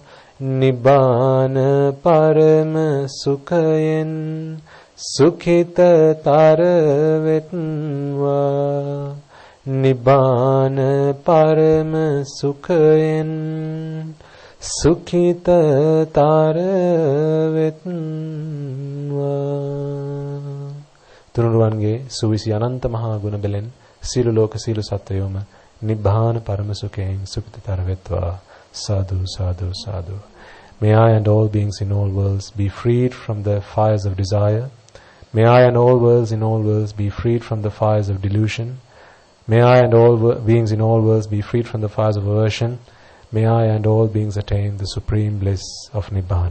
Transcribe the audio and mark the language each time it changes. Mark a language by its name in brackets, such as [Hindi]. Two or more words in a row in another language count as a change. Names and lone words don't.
[Sinhala] නිබ්බාන පරම සුඛයෙන් සුඛිත තරවෙත්වා. නිබ්බාන පරම සුඛයෙන් සුඛිත තරවෙත්වා. තුනුරුවන්ගේ සුවිසි අනන්ත මහා ගුණ බෙලෙන් සීල ලෝක සීල සත්වයෝම [Pali] නිබ්බාන පරම [Sinhala] සුඛයෙන් සුඛිතතර වෙත්වා. [Pali] Sadhu, sadhu, sadhu. [English] May I and all beings in all worlds be freed from the fires of desire. May I and all worlds in all worlds be freed from the fires of delusion. May I and all beings in all worlds be freed from the fires of aversion. May I and all beings attain the supreme bliss of Nibbana.